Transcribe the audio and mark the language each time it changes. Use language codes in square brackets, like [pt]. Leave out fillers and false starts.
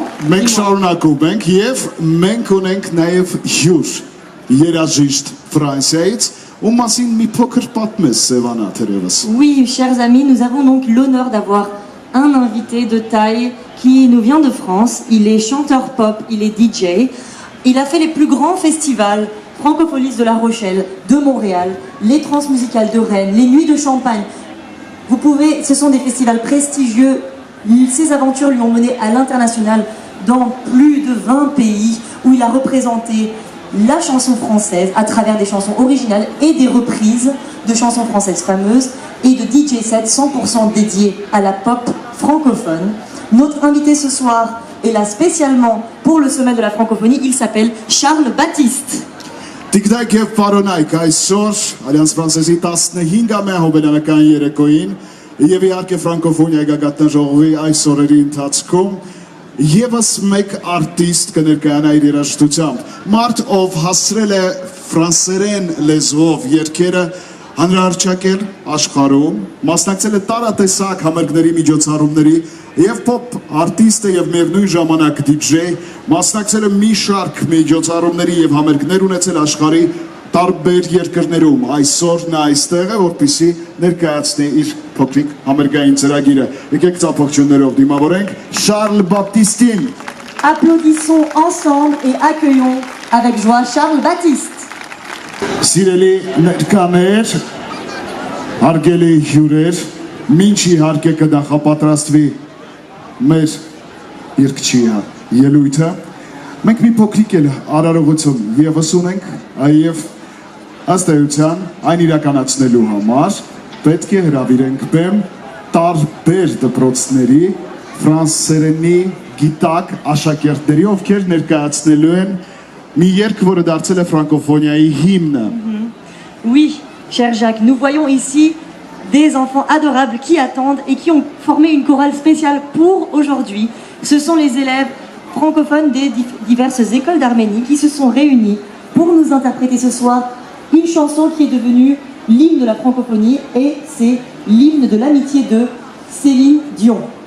[hy] մենք շարունակում ենք եւ մենք ունենք նաեւ հյուր երաժիշտ Ֆրանսիայից, ում մասին մի փոքր պատմես Սևանա թերևս։ [fr] Oui, chers amis, nous avons donc l'honneur d'avoir un invité de taille qui nous vient de France. Il est chanteur pop, il est DJ. Il a fait les plus grands festivals Francophonie de La Rochelle, de Montréal, les Transmusicales de Rennes, les Nuits de Champagne. Ce sont des festivals prestigieux. Ses aventures lui ont mené à l'international dans plus de 20 pays où il a représenté la chanson française à travers des chansons originales et des reprises de chansons françaises fameuses et de DJ sets 100% dédiés à la pop francophone. Notre invité ce soir est là spécialement pour le sommet de la francophonie. Il s'appelle Charles Baptiste. [hy] Տիկնակ եւ պարոնայք, այսօր Ալյանս Ֆրանսեսի 15-ամյա հոբելյանական երեկոյին եւ իհարկե ֆրանկոֆոնիայի գագաթնաժողովի այս օրերի ընթացքում եւս մեկ արտիստ կներկայանա իր երաժշտությամբ։ Մարդ, ով հասցրել է ֆրանսերեն լեզվով երգերը հանրահռչակել աշխարհում, մասնակցել է տարատեսակ համերգների միջոցառումների եւ pop արտիստ է եւ միևնույն ժամանակ DJ, մասնակցել է մի շարք միջոցառումների եւ համերգներ ունեցել աշխարհի տարբեր երկրներում։ Այսօր նա այստեղ է, որպեսզի ներկայացնի իր փոքրիկ համերգային ծրագիրը։ Եկեք ծափողջույներով դիմավորենք Շարլ Բապտիստին։ [fr] Applaudissons ensemble et accueillons avec joie Charles Baptiste. [hy] Սիրելի ներկաներ, հարգելի հյուրեր, մինչ իհարկե կնախապատրաստվի մեր երգչի ելույթը, մենք մի փոքրիկ էլ արարողություն եւս ունենք, այև ըստ էության այն իրականացնելու համար պետք է հրավիրենք բեմ տարբեր դպրոցների ֆրանսերենի գիտակ աշակերտների, ովքեր ներկայացնելու են մի երգ, որը դարձել է ֆրանկոֆոնիայի հիմնը։ [fr] Oui, cher Jacques, nous voyons ici des enfants adorables qui attendent et qui ont formé une chorale spéciale pour aujourd'hui. Ce sont les élèves francophones des diverses écoles d'Arménie qui se sont réunis pour nous interpréter ce soir une chanson qui est devenue l'hymne de la francophonie et c'est l'hymne de l'amitié de Céline Dion.